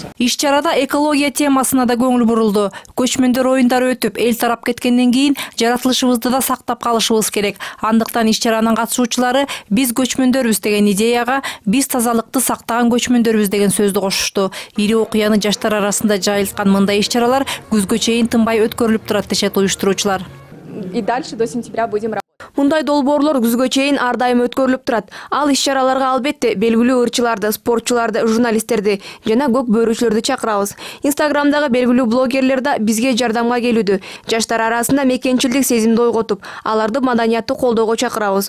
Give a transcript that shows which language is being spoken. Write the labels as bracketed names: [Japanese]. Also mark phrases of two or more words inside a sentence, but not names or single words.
[Kyrgyz] Иш-чарада экология темасына да көңүл бурулду. Көчмөндөр оюндары өтүп, эл тарап кеткенден кийин жаратылышыбызды да сактап калышыбыз керек. Андыктан иш-чаранын катышуучулары "Биз көчмөндөрбүз" деген идеяга "Биз тазалыкты сактаган көчмөндөрбүз" деген сөздү кошушту. Ири окуяны жаштар арасында жайылткан мындай иш-чаралар күзгө чейин тынбай өткөрүлүп турат дешет уюштуруучулар. [Russian] И дальше до сентября будем работать. [Kyrgyz] Мындай долбоорлор күзгө чейин ар дайым өткөрүлүп турат. Ал иш-чараларга албетте белгилүү ырчыларды, спортчуларды, журналисттерди жана көк бөрүүчүлөрдү чакырабыз. Инстаграмдагы белгилүү блогерлер да бизге жардамга келүүдө. Жаштар арасында мекенчилдик сезимди ойготуп, аларды маданиятты колдоого чакырабыз.